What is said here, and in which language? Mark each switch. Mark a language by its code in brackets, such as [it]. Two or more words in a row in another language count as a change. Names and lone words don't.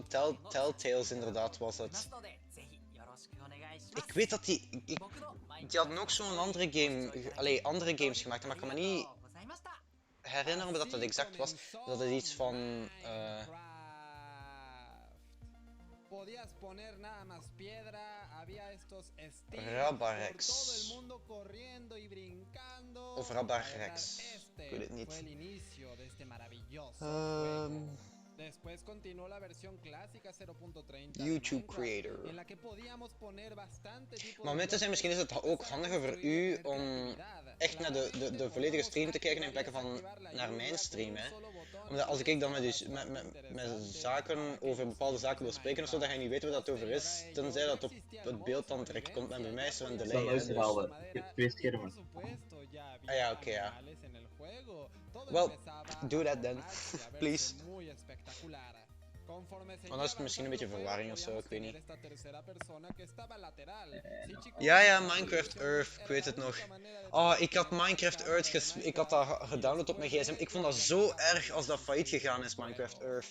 [nl] Telltales inderdaad was het. Ik weet dat die hadden ook zo'n andere game, andere games gemaakt, maar ik kan me niet herinneren dat het exact was. Dat het iets van, Rabarex. Of Rabarex. Ik weet het niet. [es] Después continuó la versión clásica 0.30 [en] YouTube creator. [es] en la que podíamos poner bastante tipo [nl] maar met te zijn, misschien is het ook handiger voor u om echt naar de volledige stream te kijken in plaats van naar mijn stream. Hè. Omdat als ik dan met zaken over bepaalde zaken wil spreken of zo, dan ga je niet weten wat dat over is, tenzij dat op het beeld dan direct komt. En bij mij is er een delay. Hè, dus... Ik heb 2 schermen. Ah ja, oké, ja. [en] Well, do that then, please. [nl] Want dan is het misschien een beetje verwarring of zo, ik weet niet. Ja, Minecraft Earth, ik weet het nog. Oh, ik had Minecraft Earth ik had dat gedownload op mijn gsm. Ik vond dat zo erg als dat failliet gegaan is, Minecraft Earth.